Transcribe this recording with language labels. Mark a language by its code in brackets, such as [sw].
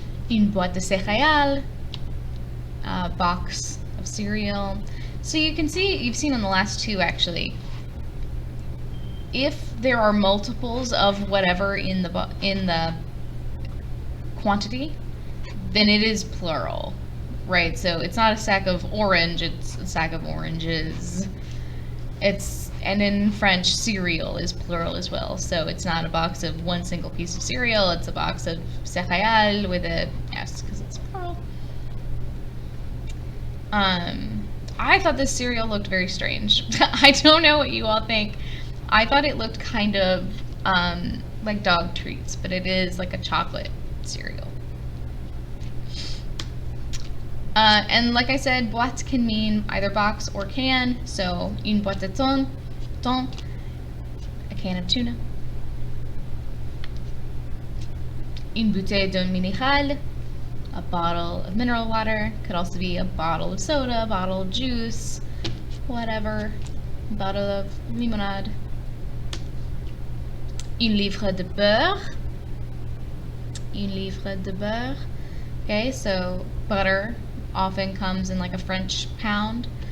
[fr] Une boîte de céréales, [en] a box of cereal. So you can see, you've seen on the last two actually, if there are multiples of whatever in the quantity, then it is plural. Right, so it's not a sack of orange, it's a sack of oranges. And in French, cereal is plural as well. So it's not a box of one single piece of cereal, it's a box of céréales with a S, because it's plural. I thought this cereal looked very strange. I don't know what you all think. I thought it looked kind of like dog treats, but it is like a chocolate cereal. And like I said, boîte can mean either box or can. So, [fr] une boîte de thon, [en] a can of tuna. [fr] Une bouteille d'eau minérale, [en] a bottle of mineral water. Could also be a bottle of soda, a bottle of juice, whatever. A bottle of limonade. [fr] Une livre de beurre. Une livre de beurre. [en] Okay, so butter often comes in like a French pound.